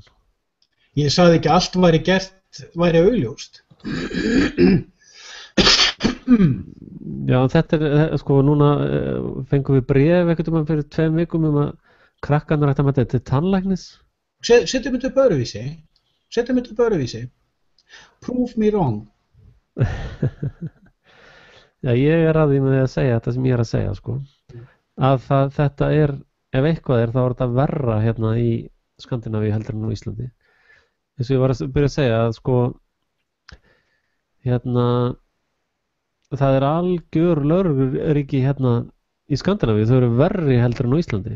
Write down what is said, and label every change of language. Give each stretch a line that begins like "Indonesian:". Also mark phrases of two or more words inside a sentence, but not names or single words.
Icelandic: Ég sagði ekki allt væri augljóst. Já, þetta er, sko, núna fengum við bréf einhvern veginn fyrir 2 vikum að krakkarnir ættu að mæta til tannlæknis. Setjum þetta upp öðruvísi.
English: Prove me wrong.
Icelandic: Já, ég er að því með því að segja þetta sem ég er að segja, sko. Að þetta er, ef eitthvað er, þá er þetta verra hérna í Skandinavíu heldur en á Íslandi. Þess að ég var að byrja að segja að, sko, hérna, það er algjör lögregluríki hérna í Skandinavíu, þau eru verri heldur en á Íslandi.